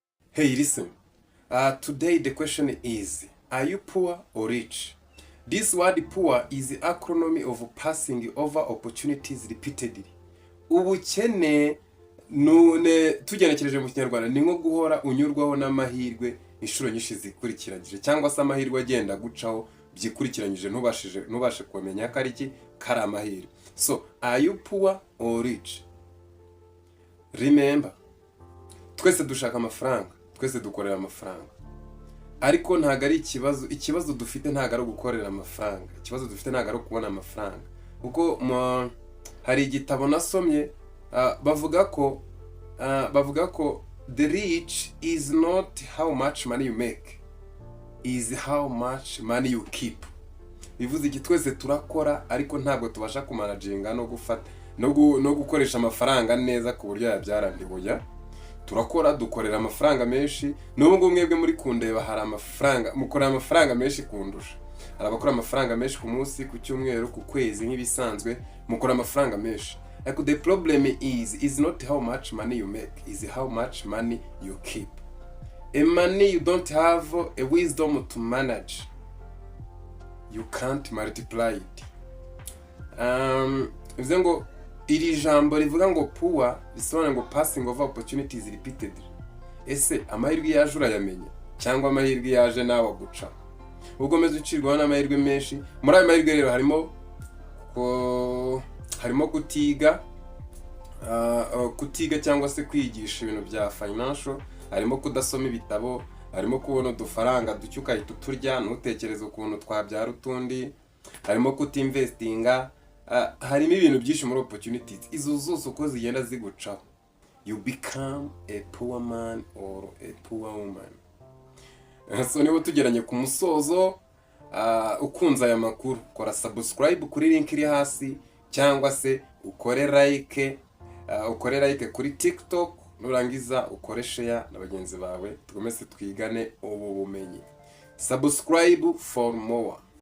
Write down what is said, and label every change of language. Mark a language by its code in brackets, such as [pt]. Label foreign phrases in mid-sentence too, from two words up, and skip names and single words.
[en] Hey, listen. Today the question is, are you poor or rich? This word poor is the acronym of passing over opportunities repeatedly. [rw] Ubukene none tugenekereje mu Kinyarwanda ni nko guhora unyurwaho n'amahirwe inshuro nyinshi zikurikiranyije, cyangwa se amahirwe agenda gucaho byikurikiranyije ntubashe kumenya ko ari ki kari amahirwe. [en] So, are you poor or rich? Remember, [rw] twese dushaka amafaranga, twese dukorera amafaranga, ariko ntago ari ikibazo dufite ntago ari gukorera amafaranga, ikibazo dufite ntago ari kubona amafaranga. Kuko hari igitabo nasomye bavuga ko [en] the rich is not how much money you make, is how much money you keep. [rw] Bivuze iki, twese turakora ariko ntabwo tubasha kumanaginga no gufata no gukoresha amafaranga neza ku buryo yabyarandibuya. Turakora dukorera amafaranga menshi, n'ubwo mwebwe muri kundeba hari amafaranga mukora amafaranga menshi kundusha. Hari abakora amafaranga menshi ku munsi, ku cyumweru, ku kwezi nk'ibisanzwe mukora amafaranga menshi. [en] Like the problem is not how much money you make, is how much money you keep. A money you don't have a wisdom to manage, you can't multiply it. [rw] Bivuze ngo iri jambo rivuga ngo poor bisobanura ngo [en] passing over opportunities repeatedly. [rw] Ese amahirwe yaje urayamenya cyangwa amahirwe yaje nawe guca? Ubwo meze ucirwaho n'amahirwe menshi. Muri ayo mahirwe rero harimo kutiga cyangwa se kwigisha ibintu bya financial, harimo kudasoma ibitabo, harimo kubona udufaranga duke ukahita uturya ntutekereze ukuntu twabyara utundi, harimo kutinvestinga, harimo ibintu byinshi muri opportunities. Izo zose uko zigenda zigucaho, [en] you become a poor man or a poor woman. [rw] So niba tugeranye ku musozo, ukunze aya makuru kora subscribe kuri link iri hasi, cyangwa se ukore like kuri TikTok, nurangiza ukore share na bagenzi bawe, tugomeze twigane ubu bumenyi. [en] Subscribe for more.